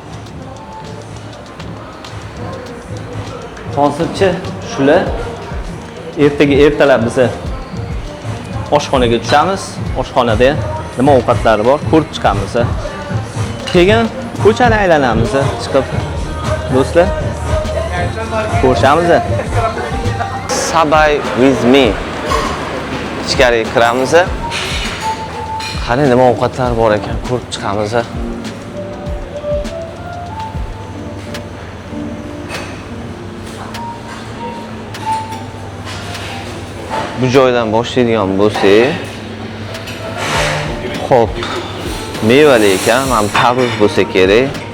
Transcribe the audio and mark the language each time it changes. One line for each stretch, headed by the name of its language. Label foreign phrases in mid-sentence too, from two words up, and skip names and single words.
Uzbek: Hozircha shular. Ertalab biz oshxonaga tushamiz. Oshxonada nima ovqatlari bor, ko'rib chiqamiz. Keyin ko'chani aylanamiz, chiqib do'stlar. Ko'rishamiz.
English: Subway with me.
Uzbek: Ichkariga kiramiz. Qani nima ovqatlar bor ekan, ko'rib chiqamiz. Bu joydan boshlaydigan bo'lsak, xo'p, mevali ekan, ham tarvuz bo'lsa kerak.